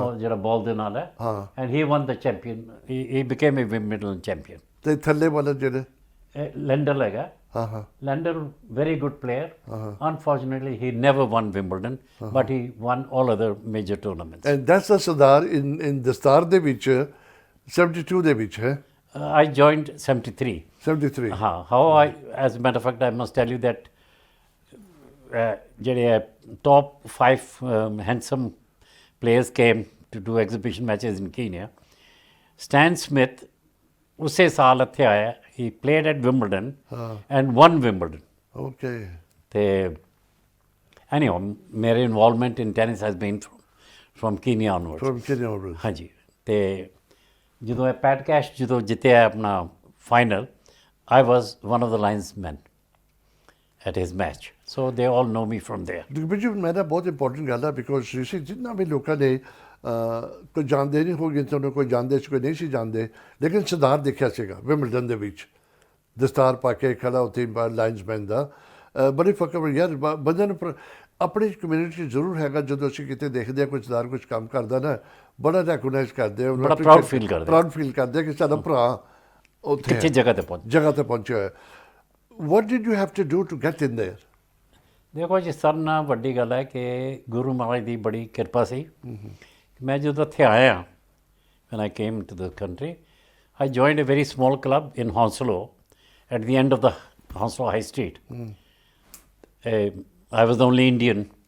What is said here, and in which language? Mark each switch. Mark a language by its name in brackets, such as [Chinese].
[Punjabi] ਜਿਹੜਾ ਬਾਲ ਦੇ ਨਾਲ ਹੈ, [English] and he won the champion, he became a Wimbledon champion। [Punjabi] ਤੇ ਥੱਲੇ ਵਾਲਾ ਜਿਹੜੇ ਲੈਂਡਰ ਹੈਗਾ, [English] Lendl very good player, unfortunately he never won Wimbledon, but he won all other major tournaments। and that's the Sardar in [Punjabi] ਦਸਤਾਰ ਦੇ ਵਿੱਚ 72 ਦੇ ਵਿੱਚ ਹੈ। [English] I joined 73। how I, as a matter of fact, I must tell you that ਜਿਹੜੇ top 5 handsome players came to do exhibition matches in Kenya। Stan Smith [Punjabi] ਉਸੇ ਸਾਲ ਇੱਥੇ ਆਇਆ, [English] he played at Wimbledon and won Wimbledon। Okay। ਤੇ anyhow, ਮੇਰੇ involvement in tennis has been from Kenya onwards। [Punjabi] ਹਾਂਜੀ, ਤੇ ਜਦੋਂ ਇਹ ਪੈਟ ਕੈਸ਼ ਜਦੋਂ ਜਿੱਤਿਆ ਆਪਣਾ final, [English] I was one of the linesmen at his match, so they all know me from there। [Punjabi] ਜੀ ਮੇਰਾ ਬਹੁਤ ਇੰਪੋਰਟੈਂਟ ਗੱਲ ਹੈ, ਬਿਕੋਜ਼ ਤੁਸੀਂ ਜਿੰਨਾ ਵੀ ਲੋਕਾਂ ਨੇ ਕੋਈ ਜਾਣਦੇ ਨਹੀਂ ਹੋਗੇ, ਤੁਹਾਨੂੰ ਕੋਈ ਜਾਣਦੇ ਸੀ, ਕੋਈ ਨਹੀਂ ਸੀ ਜਾਣਦੇ, ਲੇਕਿਨ ਸਰਦਾਰ ਦੇਖਿਆ ਸੀਗਾ ਵਿੰਬਲਡਨ ਦੇ ਵਿੱਚ ਦਸਤਾਰ ਪਾ ਕੇ ਖੜਾ ਉੱਥੇ ਲਾਈਨਸਮੈਨ ਦਾ। ਬੜੀ ਫਕਰ ਯਾਰ ਬੰਦੇ ਨੂੰ ਆਪਣੀ ਕਮਿਊਨਿਟੀ ਜ਼ਰੂਰ ਹੈਗਾ ਜਦੋਂ ਅਸੀਂ ਕਿਤੇ ਦੇਖਦੇ ਹਾਂ ਕੋਈ ਸਰਦਾਰ ਕੁਝ ਕੰਮ ਕਰਦਾ ਨਾ ਬੜਾ ਰੈਕਗਨਾਈਜ਼ ਕਰਦੇ ਹਾਂ ਬੜਾ proud feel ਕਰਦੇ। ਪ੍ਰਾਊਡ ਫੀਲ ਕਰਦੇ ਕਿ ਸਾਡਾ ਭਰਾ ਉੱਥੇ ਕਿੱਥੇ ਜਗ੍ਹਾ ਤੇ ਪਹੁੰਚ। ਜਗ੍ਹਾ ਤੇ ਪਹੁੰਚਿਆ ਹੋਇਆ। [English] What did you have to do to get in there? [Punjabi] ਦੇਖੋ ਜੀ ਸਰ ਨਾਲ ਵੱਡੀ ਗੱਲ ਹੈ ਕਿ ਗੁਰੂ ਮਹਾਰਾਜ ਦੀ ਬੜੀ ਕਿਰਪਾ ਸੀ। ਮੈਂ ਜਦੋਂ ਇੱਥੇ ਆਇਆ [English] when I came to the country, I joined a very small club in Hounslow at the end of the Hounslow High Street. I was the only Indian.